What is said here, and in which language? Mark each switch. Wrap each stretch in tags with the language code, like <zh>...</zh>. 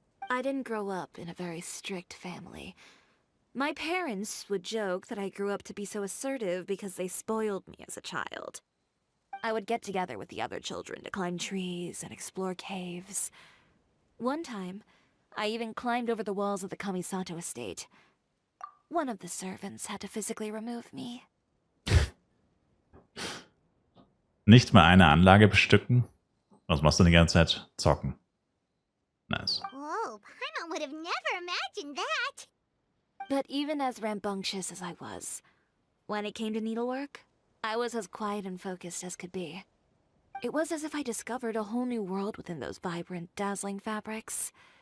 <en>I didn't grow up in a very strict family. My parents would joke that I grew up to be so assertive because they spoiled me as a child. I would get together with the other children to climb trees and explore caves. One time, I even climbed over the walls of the Kamisato estate. One of the servants had to physically remove me.</en> <de>Nicht mal eine Anlage bestücken? Was machst du die ganze Zeit? Zocken. Nice.</de> <en>Whoa, Paimon would have never imagined that. But even as rambunctious as I was, when it came to needlework, I was as quiet and focused as could be. It was as if I discovered a whole new world within those vibrant, dazzling fabrics.</en>